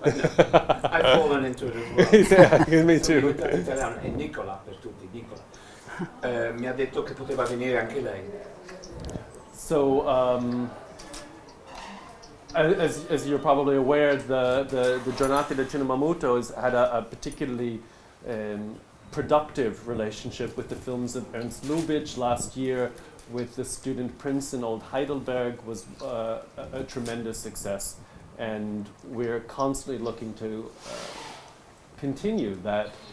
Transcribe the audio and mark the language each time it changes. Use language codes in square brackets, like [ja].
[en] I've fallen into it as well. Yeah, me too. [it] In italiano è Nicola per tutti, Nicola. Mi ha detto che poteva venire anche lei. [en] So, as you're probably aware, the Giornate del cinema Muto has had a particularly productive relationship with the films of Ernst Lubitsch. Last year, with the student Prince in Old Heidelberg, was a tremendous success, and we're constantly looking to continue that.